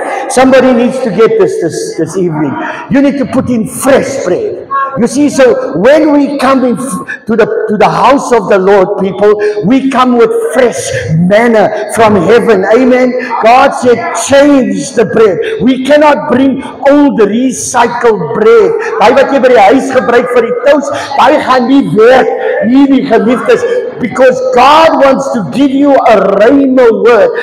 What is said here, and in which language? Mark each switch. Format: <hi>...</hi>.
<en>Somebody needs to get this evening. You need to put in fresh bread. You see, so when we come to the house of the Lord, people, we come with fresh manna from heaven. Amen. God said, change the bread. We cannot bring old recycled bread.</en> <af>Daai wat jy by die huis gebruik vir die toast, daai gaan nie werk nie, die geliefdes.</af> <en>Because God wants to give you a rhema word.</en>